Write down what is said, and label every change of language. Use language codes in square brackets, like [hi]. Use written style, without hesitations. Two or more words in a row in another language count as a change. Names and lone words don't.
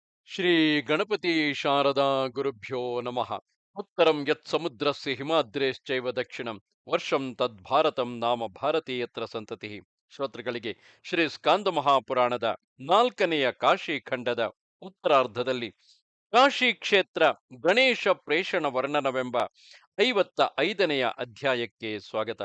[sa] ಶ್ರೀ ಗಣಪತಿ ಶಾರದಾ ಗುರುಭ್ಯೋ ನಮಃ. ಉತ್ತರಂ ಯತ್ ಸಮುದ್ರಸ್ಯ ಹಿಮಾದ್ರೇಶ್ಚೈವ ದಕ್ಷಿಣಂ ವರ್ಷಂ ತದ್ಭಾರತಂ ನಾಮ ಭಾರತೀಯತ್ರ ಸಂತತಿ. [kn] ಶ್ರೋತೃಗಳಿಗೆ ಶ್ರೀ ಸ್ಕಾಂದ ಮಹಾಪುರಾಣದ ನಾಲ್ಕನೆಯ ಕಾಶಿ ಖಂಡದ ಉತ್ತರಾರ್ಧದಲ್ಲಿ ಕಾಶಿ ಕ್ಷೇತ್ರ ಗಣೇಶ ಪ್ರೇಷಣ ವರ್ಣನವೆಂಬ 55ನೆಯ ಅಧ್ಯಾಯಕ್ಕೆ ಸ್ವಾಗತ.